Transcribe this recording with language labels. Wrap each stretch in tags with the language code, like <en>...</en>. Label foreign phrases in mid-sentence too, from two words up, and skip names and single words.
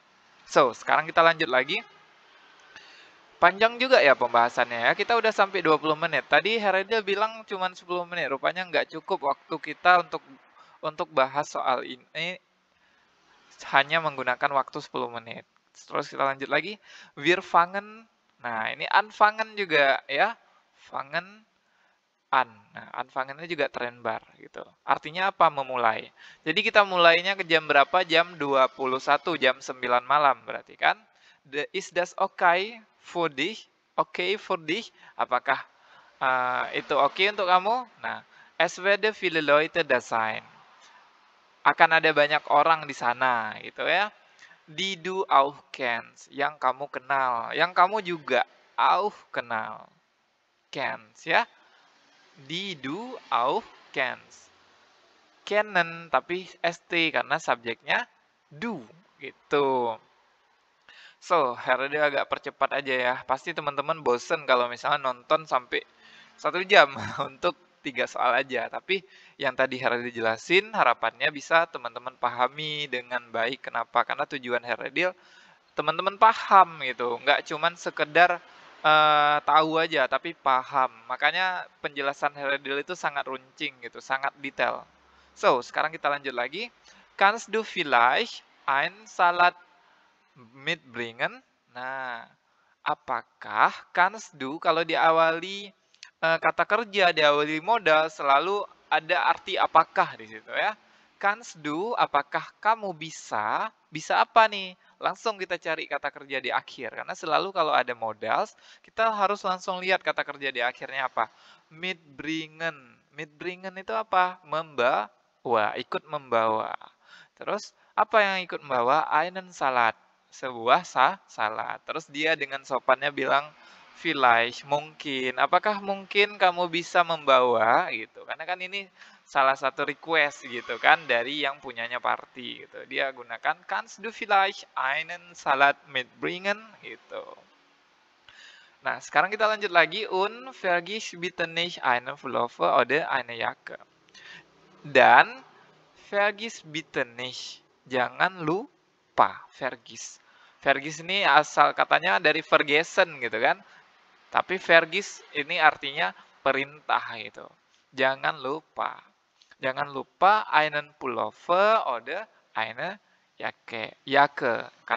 <id>So, sekarang kita lanjut lagi. Panjang juga ya pembahasannya ya. Kita udah sampai 20 menit. Tadi Heredil bilang cuma 10 menit. Rupanya nggak cukup waktu kita untuk bahas soal ini. Hanya menggunakan waktu 10 menit. Terus kita lanjut lagi.</id> <de>Wir fangen.</de> <id>Nah, ini anfangen juga ya.</id> <de>Fangen an.</de> <id>Nah, anfangennya juga trennbar gitu. Artinya apa? Memulai. Jadi kita mulainya ke jam berapa? Jam 21, jam 9 malam berarti kan?</id> <de>Is das okay for dich? Okay for dich?</de> <id>Apakah itu oke untuk kamu? Nah,</id> <de>es werde viele Leute da sein.</de> <id>Akan ada banyak orang di sana gitu ya.</id> <de>Die du auch kennst,</de> <id>yang kamu kenal, yang kamu juga auch kenal.</id> <de>Kennst ya. Die du auch kennst.</de> <id>Kennen tapi ST karena subjeknya du gitu. So, Herode agak percepat aja ya. Pasti teman-teman bosen kalau misalnya nonton sampai 1 jam untuk 3 soal aja. Tapi yang tadi Herode jelasin, harapannya bisa teman-teman pahami dengan baik. Kenapa? Karena tujuan Herode teman-teman paham gitu. Nggak cuman sekedar tahu aja, tapi paham. Makanya penjelasan Herode itu sangat runcing gitu, sangat detail. So, sekarang kita lanjut lagi.</id> <de>Kannst du vielleicht ein Salat mitbringen?</de> <id>Nah, apakah</id> <de>kannst du</de> <id>kalau diawali kata kerja, diawali modal selalu ada arti apakah di situ ya.</id> <de>Kannst du,</de> <id>apakah kamu bisa? Bisa apa nih? Langsung kita cari kata kerja di akhir. Karena selalu kalau ada modals, kita harus langsung lihat kata kerja di akhirnya apa. Mitbringen. Mitbringen itu apa? Membawa, ikut membawa. Terus, apa yang ikut membawa?</id> <de>Einen Salat.</de> <id>Sebuah salad. Terus dia dengan sopannya bilang, vielleicht, mungkin. Apakah mungkin kamu bisa membawa gitu? Karena kan ini salah satu request gitu kan dari yang punyanya party gitu. Dia gunakan</id> <de>kannst du vielleicht einen Salat mitbringen</de> <id>gitu. Nah, sekarang kita lanjut lagi.</id> <de>Und vergiss bitte nicht einen Pullover oder eine Jacke. Dan vergiss bitte nicht.</de> <id>Jangan lupa.</id> <de>Vergiss.</de> <id>Vergiss ini asal katanya dari vergessen gitu kan. Tapi vergiss ini artinya perintah gitu. Jangan lupa. Jangan lupa</id> <de>einen Pullover oder eine Jacke.</de>